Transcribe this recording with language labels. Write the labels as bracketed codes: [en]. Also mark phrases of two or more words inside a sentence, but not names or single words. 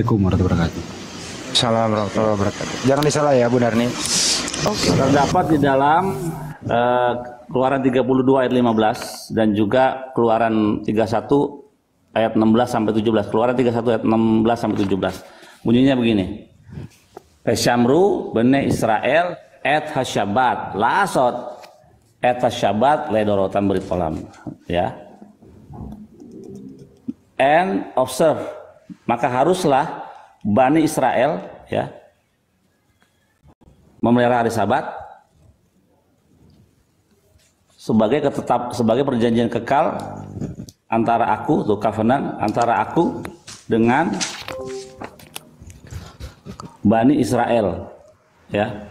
[ar] السلام عليكم ورحمة الله وبركاته. وعليكم السلام ورحمة الله وبركاته. [id] Jangan disalah ya Bu Darni. Terdapat di dalam Keluaran 32 ayat 15 dan juga Keluaran 31 ayat 16 sampai 17. Keluaran 31 ayat 16 sampai 17. Bunyinya begini. [he] ושמרו בני ישראל את השבת לעשות את השבת לדרתם ברית עולם, [id] ya. [en] And observe, [id] maka haruslah Bani Israel, ya, memelihara hari Sabat sebagai perjanjian kekal antara aku, tuh covenant antara aku dengan Bani Israel, ya.